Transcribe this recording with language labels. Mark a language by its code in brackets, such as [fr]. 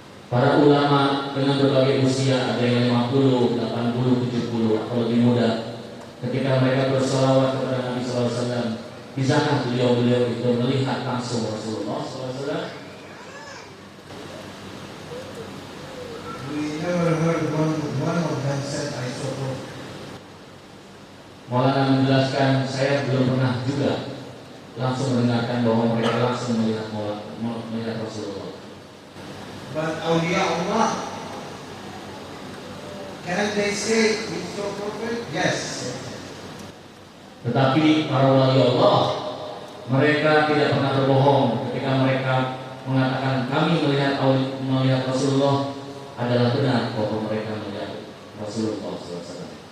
[id] Para ulama dengan berbagai usia, ada yang 50, 80, 70 atau lebih muda, ketika mereka bersolawat kepada Nabi SAW, bisakah beliau-beliau itu melihat langsung Rasulullah SAW? [en] We never heard one of them said, I saw Prophet. [id] Maulana menjelaskan, saya belum pernah juga langsung mendengarkan bahwa mereka langsung melihat Rasulullah. [en] But awliya Allah, can they say we saw Prophet? Yes. [id] Tetapi para wali Allah, mereka tidak pernah berbohong ketika mereka mengatakan kami melihat Rasulullah, adalah benar bahwa mereka melihat Rasulullah SAW.